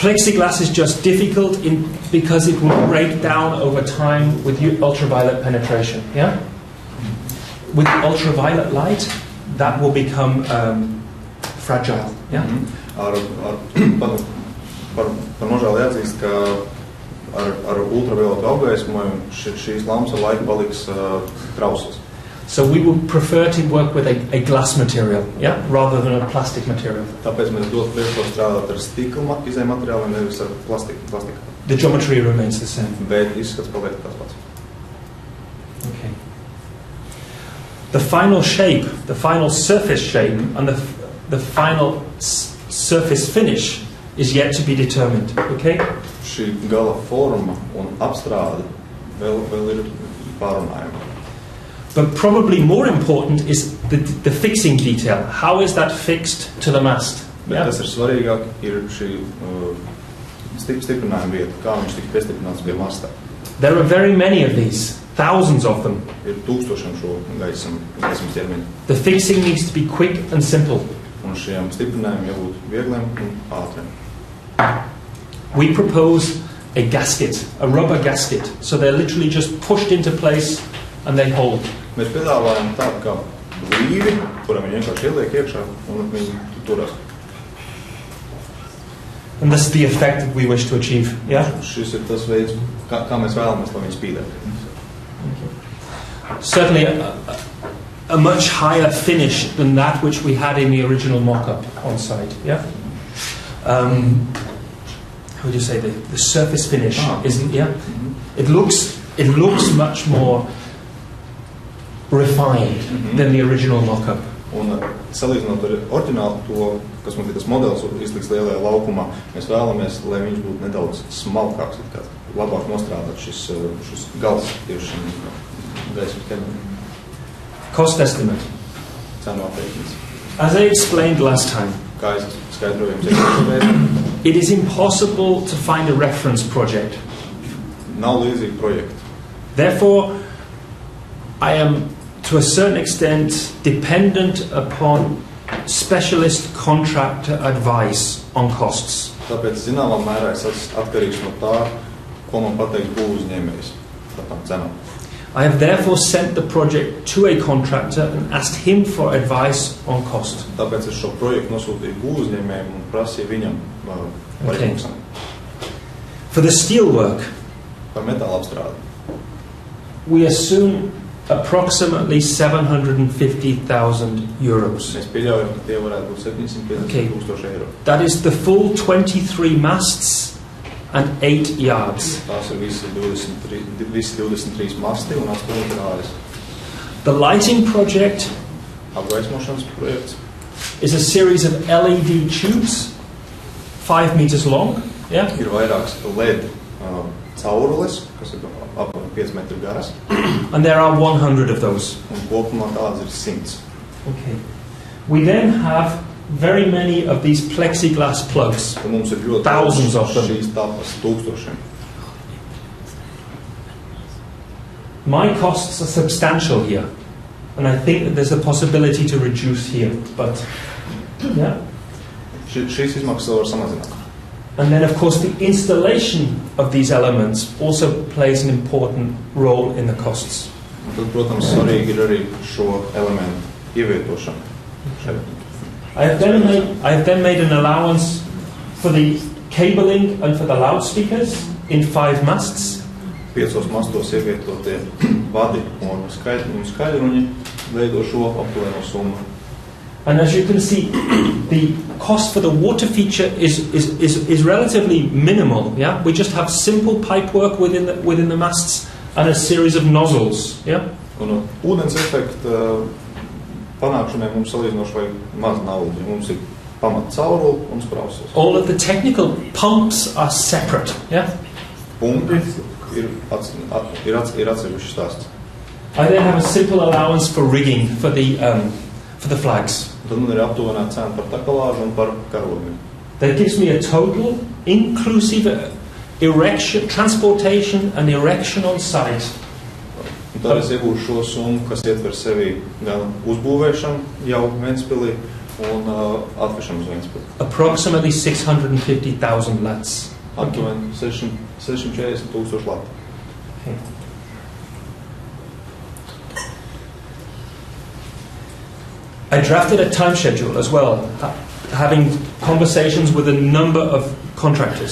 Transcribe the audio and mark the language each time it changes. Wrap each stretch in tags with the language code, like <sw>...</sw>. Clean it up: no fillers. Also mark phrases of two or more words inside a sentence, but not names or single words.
<en>Plexiglass is just difficult because it will break down over time with ultraviolet penetration. Yeah? With ultraviolet light, that will become fragile. Yeah?</en> <lv>Par nožēlu jāatzīst, ka ar ultravioletu apgaismojumu šīs lampas ar laiku paliks trauslas.</lv> <en>So we would prefer to work with a glass material, yeah, rather than a plastic material.</en> <lv>Tāpēc mēs dotu priekšroku strādāt ar stikla izējmateriāliem, nevis ar plastiku.</lv> <en>The geometry remains the same.</en> <lv>Bet izskats paliek tas pats.</lv> <en>Okay. The final shape, the final surface shape, and the final surface finish is yet to be determined. Okay?</en> <lv>Šī gala forma un apstrāde vēl ir pārunājama.</lv> <en>But probably more important is the fixing detail. How is that fixed to the mast?</en> <lv>Bet kas ir svarīgāk, ir šī stiprinājuma vieta, kā viņš tika piestiprināts pie masta.</lv> <en>There are very many of these, thousands of them.</en> <lv>Ir tūkstošiem šo gaismas ķermeņu.</lv> <en>The fixing needs to be quick and simple.</en> <lv>Un šiem stiprinājumiem jābūt viegliem un ātriem.</lv> <en>We propose a gasket, a rubber gasket, so they're literally just pushed into place and they hold.</en> <lv>Mēs piedāvājam tādu kā blīvi, kuram viņi vienkārši ieliek iekšā un viņi turās.</lv> <en>And this is the effect that we wish to achieve. Yeah?</en> <lv>Šis ir tas veids, kā mēs vēlamies, lai viņi spīdētu.</lv> <en>Certainly a much higher finish than that which we had in the original mock-up on site. Yeah? How would you say the surface finish is? Yeah. It looks much more refined than the original mock-up.</en> <lv>Un salīdzinot ar oriģinālu to, kas mums ir tas modelis izliks Lielajā laukumā, mēs vēlamies, lai viņš būtu nedaudz smalkāks, kā labāk nostrādāt šis gals tieši gaismas ķermenim.</lv> <en>Cost estimate.</en> <lv>Cenu aprēķins.</lv> <en>As I explained last time,</en> <lv>Kā es skaidroju jums,</lv> <en>it is impossible to find a reference project.</en> <lv>nav līdzīgi projekti.</lv> <en>Therefore, I am to a certain extent dependent upon specialist contractor advice on costs.</en> <lv>Tāpēc zināmā mērā es esmu atkarīgs no tā, ko man pateiks būvuzņēmējs par tām cenām.</lv> <en>I have therefore sent the project to a contractor and asked him for advice on cost.</en> <lv>Tāpēc es šo projektu nosūtīju būvuzņēmējiem un prasīju viņam par izmaksām.</lv> <en>For the steelwork,</en> <lv>Par metāla apstrādi.</lv> <en>we assume approximately 750,000 euros.</en> <lv>Mēs pieļaujam, ka tie varētu būt 750,000 eiro.</lv> <en>That is the full 23 masts and 8 yards.</en> <lv>Tās ir visi 23 masti un 8 rājas.</lv> <en>The lighting project</en> <lv>Apgaismošanas projekts</lv> <en>is a series of LED tubes, 5 meters long. Yeah?</en> <lv>ir vairāks LED caurules, kas ir ap 5 metru garas,</lv> <en>And there are 100 of those.</en> <lv>un kopumā tādas ir 100.</lv> <en>Okay. We then have very many of these plexiglass plugs.</en> <lv>Un mums ir ļoti</lv> <en>Thousands of them.</en> <lv>šīs tapas tūkstošiem.</lv> <en>My costs are substantial here, and I think that there's a possibility to reduce here. But yeah.</en> <lv>Šīs izmaksas var samazināt.</lv> <en>And then, of course, the installation of these elements also plays an important role in the costs.</en> <lv>Un tad, protams, svarīgi ir arī šo elementu ievietošana.</lv> <en>I have then made an allowance for the cabling and for the loudspeakers in 5 masts.</en> <lv>5 mastos ievietotie vadi un skaidruņi veido šo aptuveno summu.</lv> <en>And as you can see, the cost for the water feature is relatively minimal. Yeah, we just have simple pipe work within the masts and a series of nozzles. Yeah.</en> <lv>Un ūdens efekta panākšanai mums salīdzinoši vajag maz naudas. Mums ir pamat cauruli un sprausos.</lv> <en>All of the technical pumps are separate. Yeah.</en> <lv>Pumpi ir atsevišķi stāsts.</lv> <en>I then have a simple allowance for rigging for the flags.</en> <lv>Tad man ir aptuvenā cena par takalāžu un par karogiem.</lv> <en>That gives me a total, inclusive erection, transportation and erection on site.</en> <lv>Un tad es iegūšu šo summu, kas ietver sevi gan uzbūvēšanu jau Ventspilī un atvešanu uz Ventspili.</lv> <en>Approximately 650,000 lats.</en> <lv>Aptuveni 640,000 lati.</lv> <en>Okay. I drafted a time schedule as well, having conversations with a number of contractors.</en>